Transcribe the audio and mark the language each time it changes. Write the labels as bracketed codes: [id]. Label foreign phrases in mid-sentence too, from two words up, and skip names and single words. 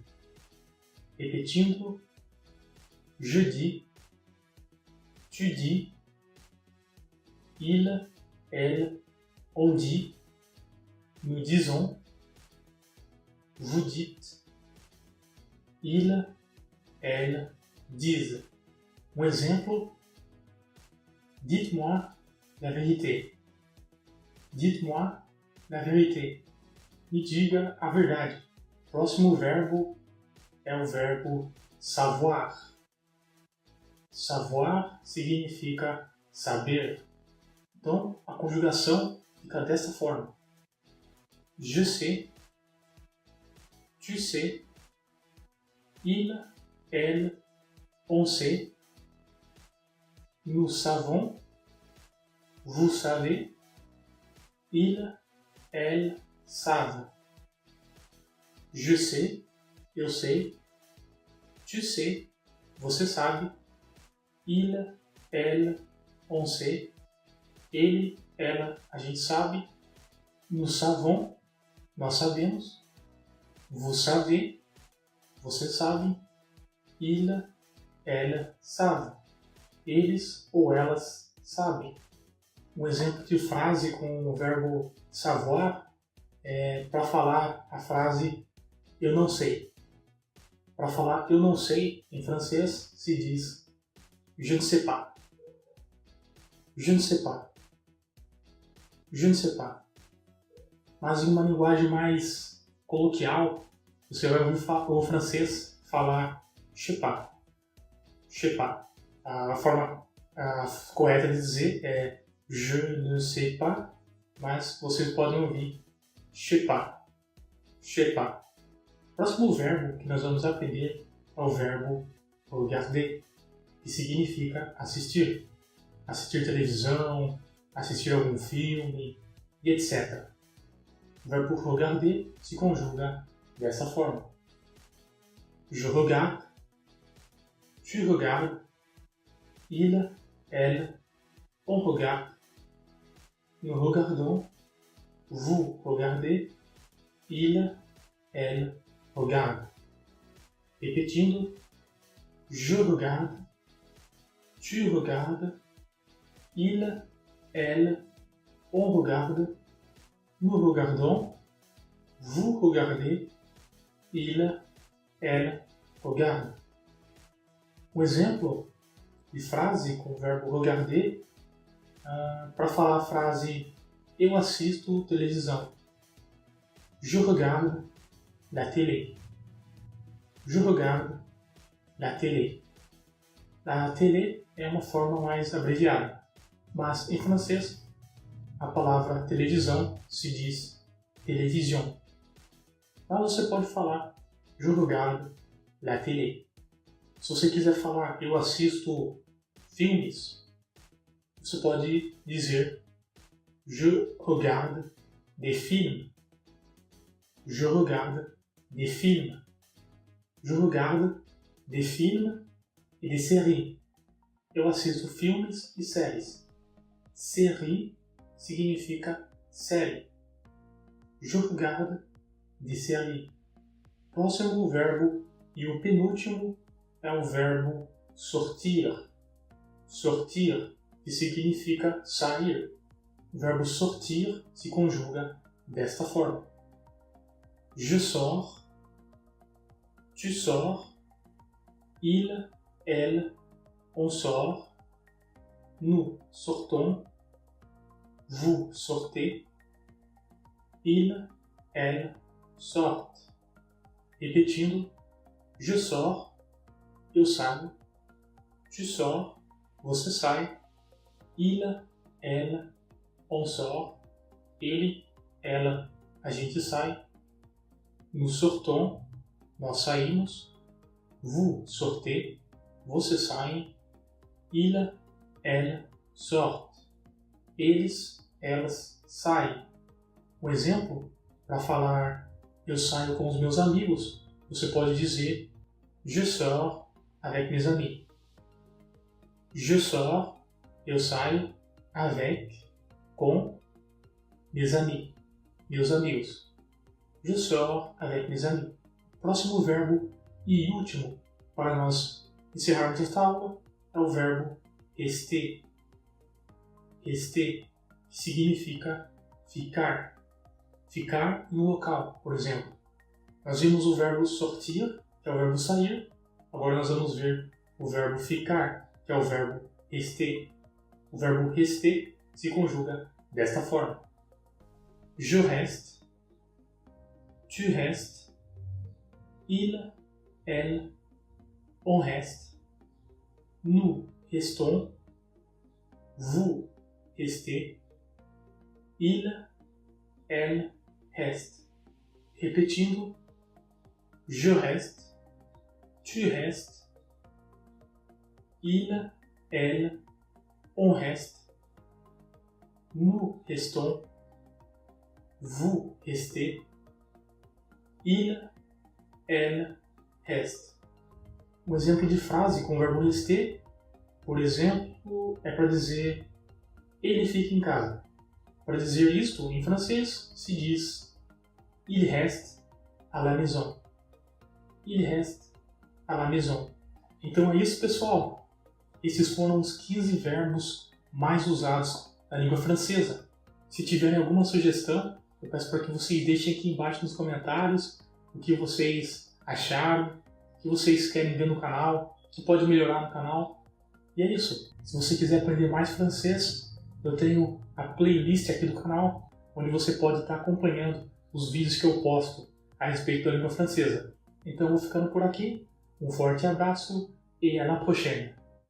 [fr] Repetindo, je dis, tu dis, il, elle, on dit, nous disons, vous dites, il, elles disent. [pt] Um exemplo: [fr] dites-moi la vérité. Dites-moi la vérité. [pt] Me diga a verdade. O próximo verbo é o verbo savoir. Savoir significa saber. Então, a conjugação fica dessa forma: [fr] je sais, tu sais, il, elle, on sait, nous savons, vous savez, il, elle, savent. Je sais, [pt] eu sei, [fr] tu sais, [pt] você sabe, [fr] il, elle, on sait, [pt] ele, ela, a gente sabe, [fr] nous savons, [pt] nós sabemos, [fr] vous savez, [pt] você sabe, [fr] il, elle, savent, [pt] eles ou elas sabem. Um exemplo de frase com o verbo savoir é para falar a frase eu não sei. Para falar eu não sei, em francês se diz [fr] je ne sais pas. Je ne sais pas. Je ne sais pas. [pt] Mas em uma linguagem mais coloquial, você vai ouvir o francês falar [fr] je sais pas. Je sais pas. [pt] A forma correta de dizer é [fr] je ne sais pas, [pt] mas vocês podem ouvir [fr] je sais pas. Je sais pas. [pt] O próximo verbo que nós vamos aprender é o verbo regarder, que significa assistir. assistir televisão, assistir algum filme e etc. O verbo regarder se conjuga dessa forma. [fr] Je regarde, tu regardes, il, elle, on regarde, nous regardons, vous regardez, il, elle regarde. Repetindo, je regarde, tu regardes, il, elle, on regarde, nous regardons, vous regardez, il, elle regarde. [pt] Um exemplo de frase com o verbo regarder para falar a frase eu assisto televisão. [fr] Je regarde la télé. Je regarde la télé. [pt] A télé é uma forma mais abreviada, mas em francês a palavra televisão se diz télévision. Mas você pode falar [fr] je regarde la télé. [pt] Se você quiser falar eu assisto filmes, você pode dizer [fr] je regarde des films. Je regarde des films. Je regarde des films et des séries. [pt] Eu assisto filmes e séries. Série significa série. [fr] Je regarde des séries. [pt] Próximo verbo e o penúltimo é o verbo sortir. Sortir, que significa sair. O verbo sortir se conjuga desta forma. [fr] Je sors, tu sors, il, elle, on sort, nous sortons, vous sortez, il, elle sortent. Repetindo, je sors, [pt] eu saio, [fr] tu sors, [pt] você sai, [fr] il, elle, on sort, [pt] ele, ela, a gente sai, [fr] nous sortons, [pt] nós saímos, [fr] vous sortez, [pt] você saem, [fr] il, elle sortent, [pt] eles, elas saem. Um exemplo para falar eu saio com os meus amigos, você pode dizer [fr] je sors avec mes amis. Je sors, [pt] eu saio, [fr] avec, com, mes amis, [pt] meus amigos. [fr] Je sors avec mes amis. [pt] Próximo verbo e último para nós encerrarmos esta aula é o verbo rester. Rester significa ficar. Ficar no local, por exemplo. Nós vimos o verbo sortir, que é o verbo sair. Agora nós vamos ver o verbo ficar, que é o verbo rester. O verbo rester se conjuga desta forma. [fr] Je reste, tu restes, il, elle, on reste, nous restons, vous restez, il, elle reste. Repetindo, je reste, tu restes, il, elle, on reste, nous restons, vous restez, il, elle reste. [pt] Um exemplo de frase com o verbo rester, por exemplo, é para dizer ele fica em casa. Para dizer isto, em francês, se diz [fr] il reste à la maison. Il reste à la maison. [pt] Então é isso, pessoal. Esses foram os 15 verbos mais usados na língua francesa. Se tiverem alguma sugestão, eu peço para que vocês deixem aqui embaixo nos comentários o que vocês acharam, o que vocês querem ver no canal, o que pode melhorar no canal. E é isso. Se você quiser aprender mais francês, eu tenho a playlist aqui do canal, onde você pode estar acompanhando os vídeos que eu posto a respeito da língua francesa. Então eu vou ficando por aqui. Um forte abraço e [fr] à la prochaine!